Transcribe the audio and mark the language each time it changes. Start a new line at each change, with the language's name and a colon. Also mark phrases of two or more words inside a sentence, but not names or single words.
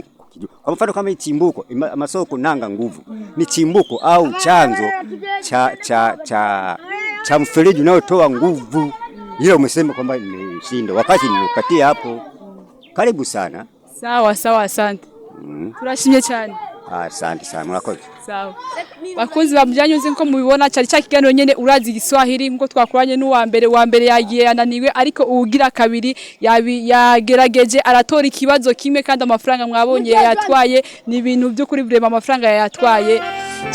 Swahili: Kwa mfano kama chimbuko masoko nanga nguvu ni chimbuko au chanzo cha mfereji unaotoa nguvu. Ile umesema kwamba nimeshinda wakati nimepatia hapo. Karibu sana. Sawa asante.
Rundi: Turashimye cyane.
Swahili: Asante sana murakoze. Sawa.
Rundi: Bakunzi babujanyuzi nko mubibona cyari cyakiganiro nyene urazi Igiswahili nko twakuranye n'uwa mbere yagiye yananiwe ariko ugira kabiri yagerageje aratora ikibazo kimwe kandi amafaranga mwabonye yatwaye ni ibintu byo kuri brema amafaranga yatwaye.